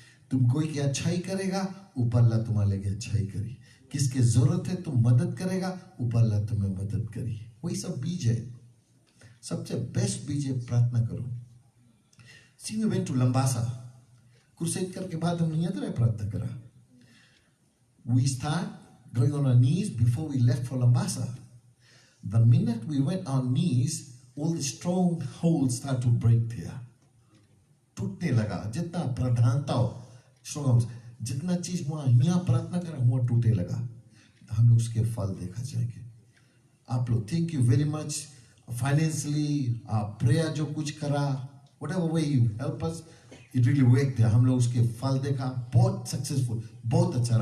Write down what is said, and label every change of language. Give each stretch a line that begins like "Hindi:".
Hindi: तुम कोई की अच्छाई करेगा, ऊपर अल्लाह तुम्हारे लिए अच्छाई करी। किसके जरूरत है तुम मदद करेगा, ऊपर अल्लाह तुम्हें मदद करी। वही सब बीज है। सबसे बेस्ट बीज है प्रार्थना करो।
English: so we went to Labasa,
Hindi: क्रूसेड करके बाद हम नहीं तो प्रार्थना करा।
English: We start going on our knees before we left for Lambasa. The minute we went on knees, all the strongholds start to break there.
Hindi: टूटने लगा। जितना प्रधानता हो strongholds, जितना चीज वहां यहाँ प्रार्थना करा वहां टूटे लगा। तो हम लोग उसके फल देखा जाएंगे। आप लोग
English: thank you very much financially,
Hindi: prayer जो कुछ करा,
English: whatever way you help us, it really worked there.
Hindi: हम लोग उसके फल देखा, बहुत सक्सेसफुल, बहुत अच्छा।